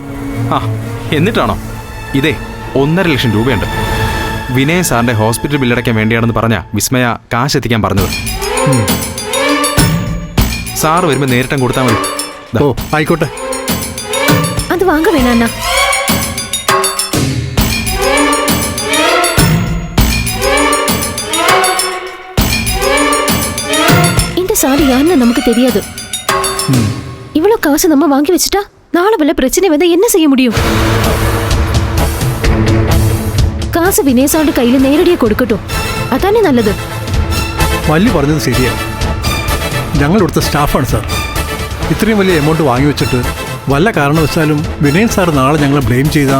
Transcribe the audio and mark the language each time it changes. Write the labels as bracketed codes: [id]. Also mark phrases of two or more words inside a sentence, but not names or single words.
[ml] എന്നിട്ടാണോ? ഇതേ 1.5 ലക്ഷം രൂപയുണ്ട്. വിനയൻ സാറിന്റെ ഹോസ്പിറ്റൽ ബില്ലടയ്ക്കാൻ വേണ്ടിയാണെന്ന് പറഞ്ഞ വിസ്മയ കാശ് എത്തിക്കാൻ പറഞ്ഞത്. സാറ് വരുമ്പോൾ നേരിട്ടും കൊടുത്താൽ മതി. ഓ, ആയിക്കോട്ടെ. അത് വാങ്ങ വേണ. [ta] இந்த சாரி யாருன்னு நமக்கு தெரியாது. இவ்வளவு காசு நம்ம வாங்கி வச்சுட்டா நாளை வல்ல பிரச்சனை வந்தா என்ன செய்ய முடியும்? [ml] കാശ് വിനയ് സാറിന്റെ കയ്യിൽ നേരടിയെ കൊടുക്കട്ടോ, അതാണ് നല്ലത്. വല്യ പറഞ്ഞത് ശരിയാണ്. ഞങ്ങൾ ഇവിടുത്തെ സ്റ്റാഫാണ് സാർ. ഇത്രയും വലിയ എമൗണ്ട് വാങ്ങി വെച്ചിട്ട് വല്ല കാരണവശാലും വിനയൻ സാർ നാളെ ഞങ്ങളെ ബ്ലെയിം ചെയ്താ...